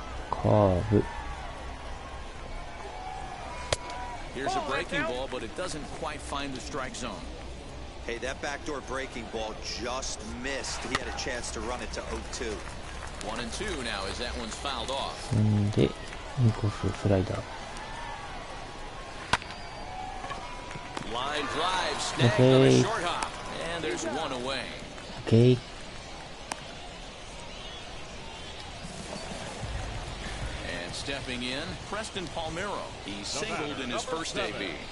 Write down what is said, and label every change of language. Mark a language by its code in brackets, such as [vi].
[ja] カーブ。 [en] Here's a breaking ball, but it doesn't quite find the strike zone. Hey, that backdoor breaking ball just missed. He had a chance to run it to 0-2. 1-2 now as that one's fouled off. [ja] んで、インコーススライダー。 [en] Line drive, snagged on a short hop, and there's 1 away. Okay. And stepping in, Preston Palmeiro. He singled in his first AB.